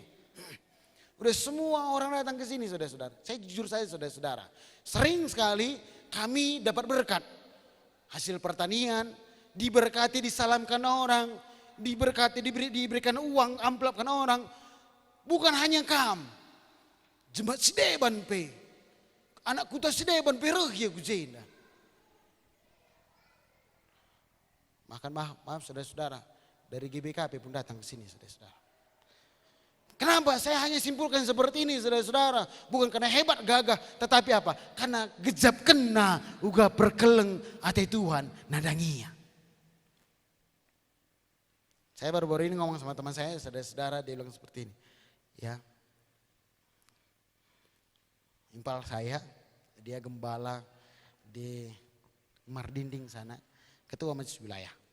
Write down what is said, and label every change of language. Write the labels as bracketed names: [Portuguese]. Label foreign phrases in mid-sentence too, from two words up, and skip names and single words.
[Indonesian] Udah semua orang datang ke sini saudara-saudara. Saya jujur saja saudara-saudara. Sering sekali kami dapat berkat. Hasil pertanian, diberkati disalamkan orang, diberkati diberikan uang, amplopkan orang. Bukan hanya kam. Jemaat Sideban pe. [Batak Karo] Anak kuta Sideban pe regi aku jenda. [Indonesian] Maaf saudara-saudara. Dari GBKP pun datang ke sini saudara-saudara. Kenapa Pak, saya hanya simpulkan seperti ini saudara-saudara. Bukan karena hebat gagah, tetapi apa? [Batak Karo] Karena gejap kena uga perkeleng ate Tuhan nadangia. [Indonesian] Saya baru-baru ini ngomong sama teman saya, saudara-saudara, dia bilang seperti ini. Ya, impal saya, dia gembala di Mardinding sana, ketua majelis wilayah.